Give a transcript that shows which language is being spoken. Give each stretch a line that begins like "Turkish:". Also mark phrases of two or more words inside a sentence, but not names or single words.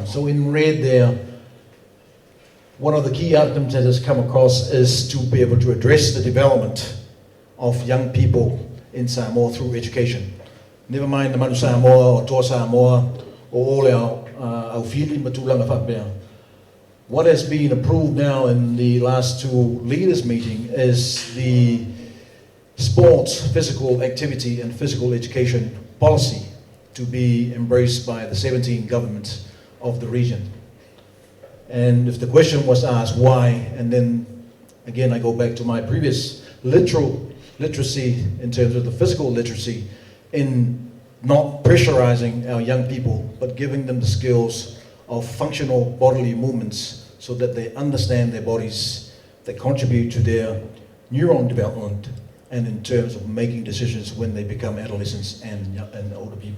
English: So in red there, one of the key outcomes that has come across is to be able to address the development of young people in Samoa through education. Never mind the Manu Samoa or Toa Samoa or all our feeling
Samoan: matulanga whapea.
English: what has been approved now in the last two leaders meeting is the sports, physical activity and physical education policy to be embraced by the 17 governments of the region. And if the question was asked why, and then again I go back to my previous literacy in terms of the physical literacy in not pressurizing our young people, but giving them the skills of functional bodily movements so that they understand their bodies, they contribute to their neuron development, and in terms of making decisions when they become adolescents and older people.